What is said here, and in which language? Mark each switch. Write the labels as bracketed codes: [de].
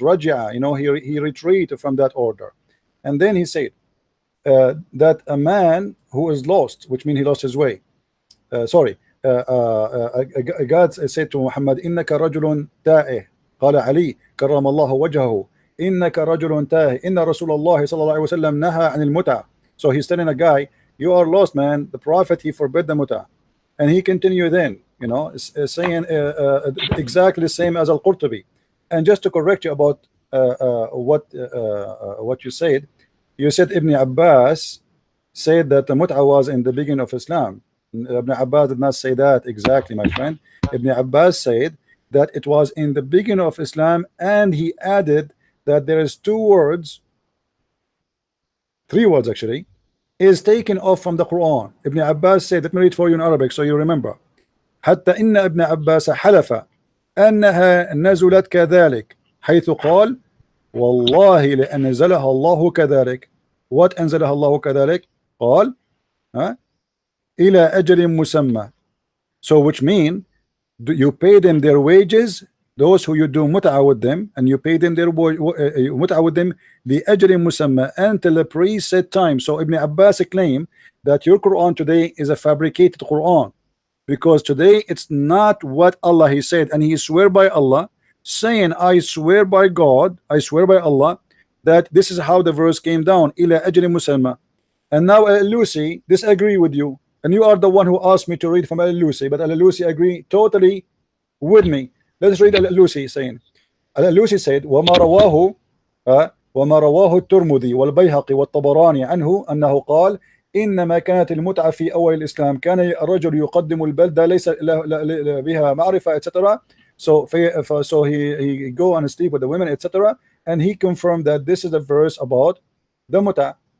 [ar] رجع, [en] you know, he retreated from that order, and then he said that a man who is lost, which means he lost his way. God said to Muhammad, [ar] إنك رجل تائه. قال علي كرم الله وجهه إنك رجل تائه إن رسول الله صلى الله عليه وسلم نهى عن المتعة. [en] So he's telling a guy, you are lost, man. The Prophet, he forbid the mut'ah. And he continued then, you know, saying exactly the same as Al-Qurtubi. And just to correct you about what you said Ibn Abbas said that the mut'ah was in the beginning of Islam. Ibn Abbas did not say that exactly, my friend. Ibn Abbas said that it was in the beginning of Islam, and he added that there is three words actually, is taken off from the Quran. Ibn Abbas said, let me read for you in Arabic so you remember. [ar] حتى إن ابن عباس حلف أنها نزلت كذلك حيث قال والله لأنزلها الله كذلك. [en] What [ar] أنزلها الله كذلك? قال إلى أجل مسمى. [en] So which mean you pay them their wages, those who you do mut'ah with them, and you pay them their mut'ah with them [ar] لأجل مسمى, [en] until the preset time. So Ibn Abbas claim that your Quran today is a fabricated Quran, because today it's not what Allah he said, and he swear by Allah, saying I swear by God, I swear by Allah that this is how the verse came down, [ar] إلى أجل مسمى. [en] And now Al-Lusi disagree with you, and you are the one who asked me to read from Al-Lusi, but Al-Lusi agree totally with me. Let's read Al-Lusi saying, Al-Lusi said [ar] وما رواه الترمذي والبيهقي والطبراني عنه أنه قال إنما كانت المتعة في أول الإسلام كان الرجل يقدم البلدة ليس بها معرفة etc. [en] So he go and sleep with the women etc. And he confirmed that this is a verse about the mut'ah.